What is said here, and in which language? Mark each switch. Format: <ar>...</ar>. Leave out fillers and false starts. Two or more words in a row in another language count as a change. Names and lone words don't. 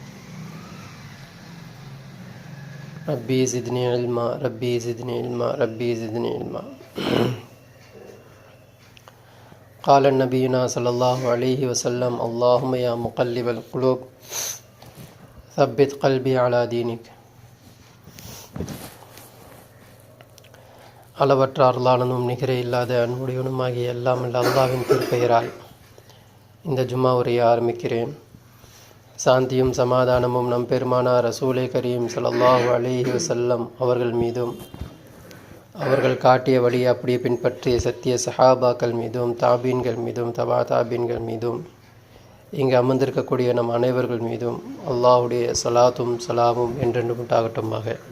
<ar>ربي زدني علما ربي زدني علما ربي زدني علما. قال نبينا صلى الله عليه وسلم اللهم يا مقلب القلوب ثبت قلبي على دينك.</ar> <ta>அளவற்ற அருளாளனும் நிகரே இல்லாத அன்புடையவனுமாகிய எல்லாம் அல்லாஹ்வின் திருப்பெயரால் இந்த ஜும்மா உரையை ஆரம்பிக்கிறேன். சாந்தியும் சமாதானமும் நம் பெருமானார்</ta> <ar>رسول كريم صلى الله عليه وسلم</ar> <ta>அவர்கள் மீதும், அவர்கள் காட்டிய வழியை அப்படியே பின்பற்றிய சத்திய சஹாபாக்கள் மீதும், தாபீன்கள் மீதும், தபா தாபீன்கள் மீதும், இங்கு அமர்ந்திருக்கக்கூடிய நம் அனைவர்கள் மீதும் அல்லாஹுடைய சலாத்தும் சலாமும் என்றென்றும் உண்டாகட்டுமாக.</ta>